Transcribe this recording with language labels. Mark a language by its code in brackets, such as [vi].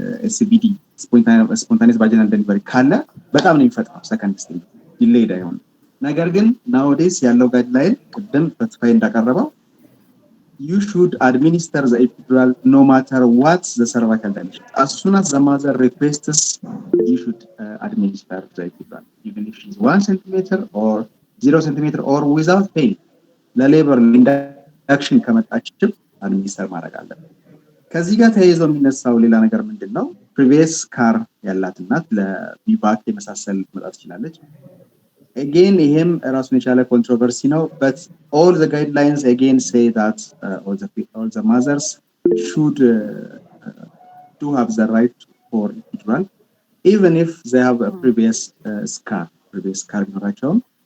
[en] SBD spontaneous vaginal delivery [am] ካለ በጣም ነው የሚፈጥነው። [en] ሰከንድ ስቴጅ ዲሌይድ [am] አይሆንም። ነገር ግን [en] nowadays [am] ያለው [en] ጋይድላይን [am] ቅድም ተስፋዬ እንዳቀረበው [en] you should administer the epidural no matter what the cervical dilation. As soon as the mother requests, you should administer the epidural, even if she's 1 centimeter or 0 centimeter or without pain. The labor induction [am] ከመጣችም administer ማድረግ አለበት። ከዚህ ጋር ተያይዞ የሚነሳው ሌላ ነገር ምንድነው? [en] previous scar [am] ያላት እናት ለቢባክ የመሳሰል መጣት ትችላለች። [en] Again, him [am] ራሱን የቻለ [en] controversy ነው, but all the guidelines again say that all the mothers should do have the right for epidural, even if they have a previous scar [am] ኖራቸውም